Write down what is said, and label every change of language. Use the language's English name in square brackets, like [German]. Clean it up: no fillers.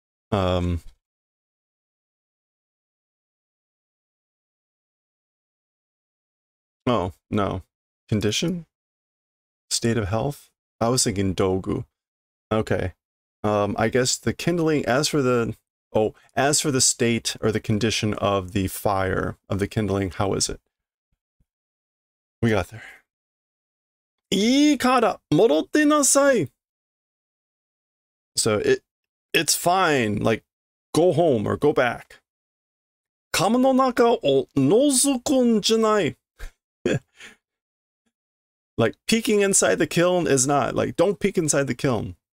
[English] Um, oh, no. Condition? State of health? I was thinking dogu. Okay. I guess the kindling, as for the state or the condition of the fire, of the kindling, how is it? We got there. [Japanese] いいから戻ってなさい. [English] So it's fine. Like, go home or go back. [Japanese] 釜の中を覗くんじゃない. [English] Like, peeking inside the kiln is not. Like, don't peek inside the kiln.